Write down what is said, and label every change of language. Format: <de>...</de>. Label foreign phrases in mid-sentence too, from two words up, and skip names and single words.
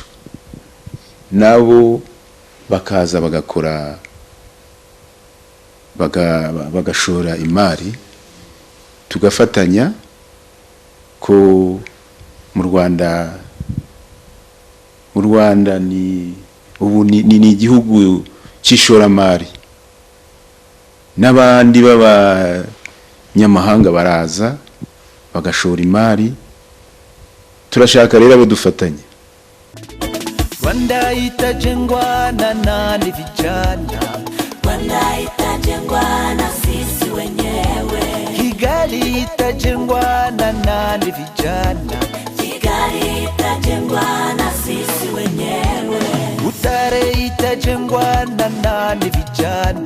<rw>Nabo bakaza bagakora bagashora imari, tugafatanya ko mu Rwanda ni igihugu cy'ishoramari. N'abandi b'abanyamahanga baraza bagashora imari, turashaka rero abo dufatanya.</rw> <sw>Rwanda itajengwa na nani vijana, Rwanda itajengwa na sisi wenyewe. Kigali itajengwa na nani vijana, Kigali itajengwa na sisi wenyewe. Butare itajengwa na nani vijana,</sw>